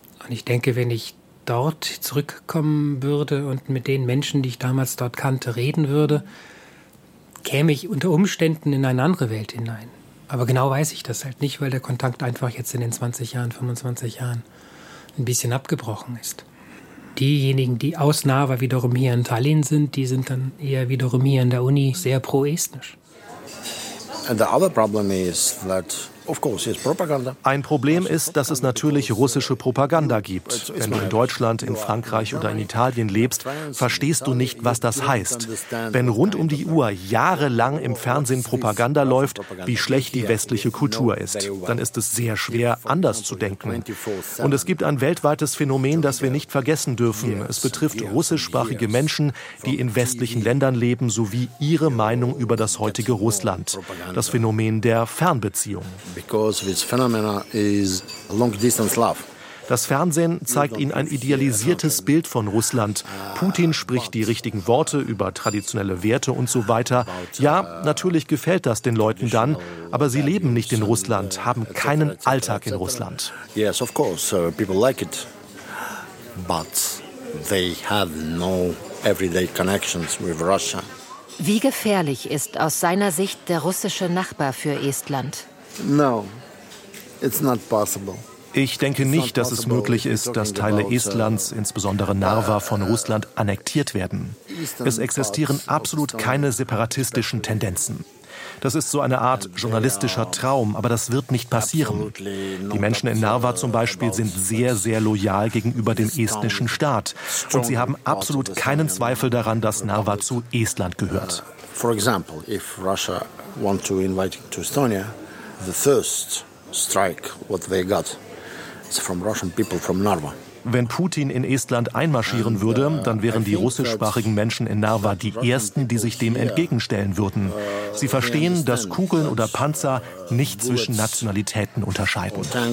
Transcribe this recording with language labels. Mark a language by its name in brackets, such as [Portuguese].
[German] Und ich denke, wenn ich dort zurückkommen würde und mit den Menschen, die ich damals dort kannte, reden würde, käme ich unter Umständen in eine andere Welt hinein. Aber genau weiß ich das halt nicht, weil der Kontakt einfach jetzt in den 20 Jahren, 25 Jahren ein bisschen abgebrochen ist. Diejenigen, die aus Narva wiederum hier in Tallinn sind, die sind dann eher wiederum hier in der Uni sehr pro-estnisch. [English] And the other problem is that, of course, it's propaganda. [German] Ein Problem ist, dass es natürlich russische Propaganda gibt. Wenn du in Deutschland, in Frankreich oder in Italien lebst, verstehst du nicht, was das heißt. Wenn rund um die Uhr jahrelang im Fernsehen Propaganda läuft, wie schlecht die westliche Kultur ist, dann ist es sehr schwer, anders zu denken. Und es gibt ein weltweites Phänomen, das wir nicht vergessen dürfen. Es betrifft russischsprachige Menschen, die in westlichen Ländern leben, sowie ihre Meinung über das heutige Russland. Das Phänomen der Fernbeziehung. [English] Because this phenomenon is long distance love. [German] Das Fernsehen zeigt ihnen ein idealisiertes Bild von Russland. Putin spricht die richtigen Worte über traditionelle Werte und so weiter. Ja, natürlich gefällt das den Leuten dann, aber sie leben nicht in Russland, haben keinen Alltag in Russland. [English] Yes, of course, people like it. But they have no everyday connections with Russia. [German] Wie gefährlich ist aus seiner Sicht der russische Nachbar für Estland? [English] No, it's not possible. [German] Ich denke nicht, dass es möglich ist, dass Teile Estlands, insbesondere Narva, von Russland annektiert werden. Es existieren absolut keine separatistischen Tendenzen. Das ist so eine Art journalistischer Traum, aber das wird nicht passieren. Die Menschen in Narva zum Beispiel sind sehr, sehr loyal gegenüber dem estnischen Staat. Und sie haben absolut keinen Zweifel daran, dass Narva zu Estland gehört. [English] For example, if Russia wants to invite to Estonia, the first strike what they got from Russian people from Narva. [German] Wenn Putin in Estland einmarschieren würde, dann wären die russischsprachigen Menschen in Narva die Ersten, die sich dem entgegenstellen würden. Sie verstehen, dass Kugeln oder Panzer nicht zwischen Nationalitäten unterscheiden.